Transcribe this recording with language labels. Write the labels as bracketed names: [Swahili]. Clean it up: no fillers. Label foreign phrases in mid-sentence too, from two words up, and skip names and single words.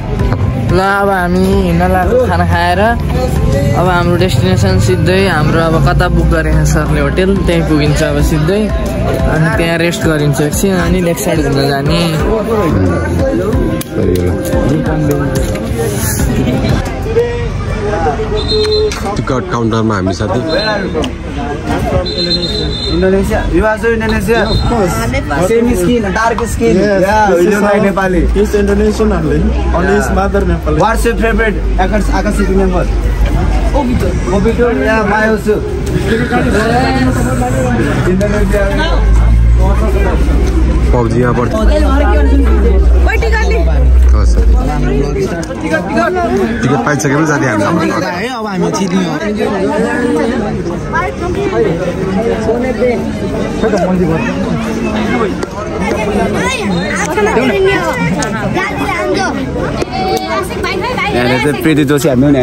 [Nepali] ल अब हामी हिँड्न लाग्यो खाना खाएर अब हाम्रो डेस्टिनेसन सिधै हाम्रो अब कता बुक गरेको छ सरले होटेल त्यहीँ पुगिन्छ अब सिधै अनि त्यहाँ रेस्ट गरिन्छ एकछिन अनि लेक साइड घुम्न जाने टिकट काउन्टरमा हामी साथी [English] Indonesia. You also Indonesia? Yeah, of course. Same skin, dark skin. Yeah, we don't like Nepali. He's Indonesian only. Only his mother Nepali. What's your favorite Akashic member? Obito. Obito? Yeah, my also. Indonesia. [Nepali] PUBG यहाँ पर टिकट पाइसकेपछि जाने हामी अब हामी छिर्ने हो यहाँ चाहिँ प्रीति जोशी हामी